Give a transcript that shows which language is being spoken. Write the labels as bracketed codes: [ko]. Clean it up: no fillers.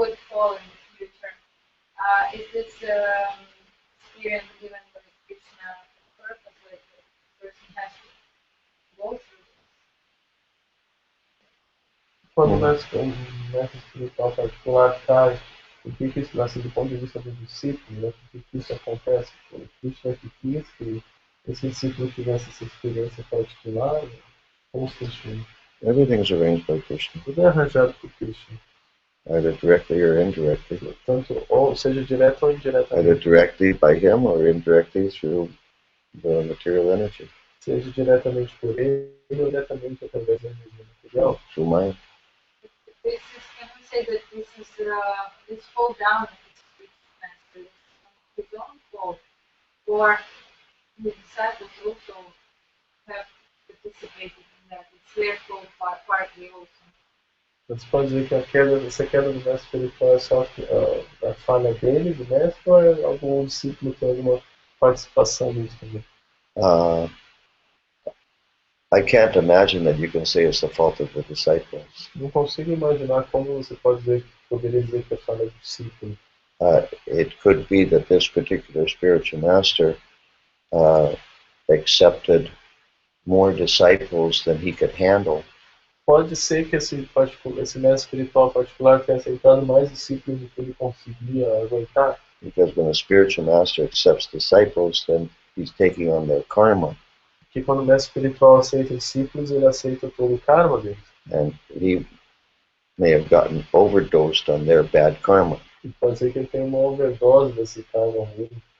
[en] fall in the future. Is this experience given by Krishna purpose, like the person has to go through this? [pt] Quando um mestre espiritual particular traz o que isso nasce do ponto de vista do discípulo, né? Por que isso acontece? O Krishna que quis que esse discípulo tivesse essa experiência particular, né? Como funciona? [en] Everything's arranged by Krishna, [pt] Tudo é arranjado por Krishna. [en] either directly or indirectly. [pt] Tanto, ou seja, direto ou [en] Either [pt] indiretamente. [en] directly by him or indirectly through the material energy, [pt] Seja diretamente por ele ou diretamente através da energia material. [en] through mind. This is, can we say that this is this fall down of the spiritual master is his own fault, or the disciples also have participated in that? It's their fault partly also. [pt] Você pode dizer que essa queda do mestre espiritual é só a falha dele, do mestre, ou é algum discípulo que tem alguma participação nisso também? [en] I can't imagine that you can say it's the fault of the disciples. [pt] Não consigo imaginar como você poderia dizer que é falha do discípulo. [en] It could be that this particular spiritual master accepted more disciples than he could handle. [pt] Pode ser que esse mestre espiritual particular tenha aceitado mais discípulos do que ele conseguia aguentar. [en] Because when a spiritual master accepts disciples, then he's taking on their karma. [pt] Porque quando o mestre espiritual aceita discípulos, ele aceita todo o karma deles. [en] And he may have gotten overdosed on their bad karma. [pt] E pode ser que ele tenha uma overdose desse karma ruim.